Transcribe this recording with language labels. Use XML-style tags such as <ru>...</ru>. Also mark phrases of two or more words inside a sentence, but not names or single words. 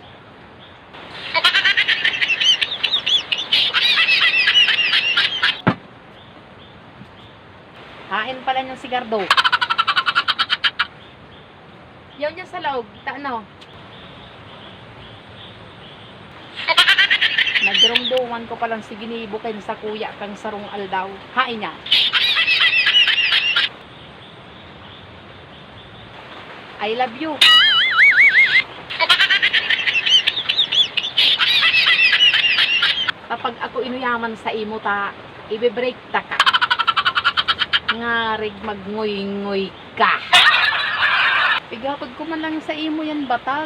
<bik>Hain pala niyang sigardo. Yaw niya sa loob. Ano? Nagdurong-dungan ko palang si ginibo kayo sa kuya kang sarong aldaw. Hain niya.</bik> <en>I love you.</en> <bik>Kapag ako inuyaman sa imo ta, ibe-break ta ka. Ngarig magngoy-ngoy ka. Pigapod ko man lang sa imo yan batag.</bik>